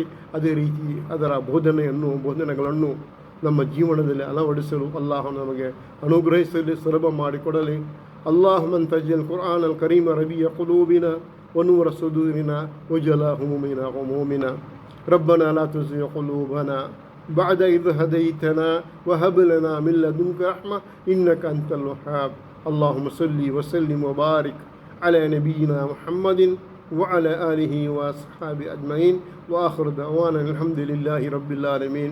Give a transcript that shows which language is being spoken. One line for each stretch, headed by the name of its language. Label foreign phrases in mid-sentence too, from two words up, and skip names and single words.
Kannada: ಅದೇ ರೀತಿ ಅದರ ಬೋಧನೆಗಳನ್ನು ನಮ್ಮ ಜೀವನದಲ್ಲಿ ಅಳವಡಿಸಲು ಅಲ್ಲಾಹನು ನಮಗೆ ಅನುಗ್ರಹಿಸಲಿ, ಸುಲಭ ಮಾಡಿಕೊಡಲಿ.
Arabic: اللهم اجعل القرآن الكريم ربيع قلوبنا ونور صدورنا وجلاء همومنا وغمومنا ربنا لا تزغ قلوبنا بعد إذ هديتنا وهب لنا من لدنك رحمة إنك أنت الوهاب. اللهم صل وسلم وبارك على نبينا محمد وعلى آله وأصحابه أجمعين. وآخر دعوانا الحمد لله رب العالمين.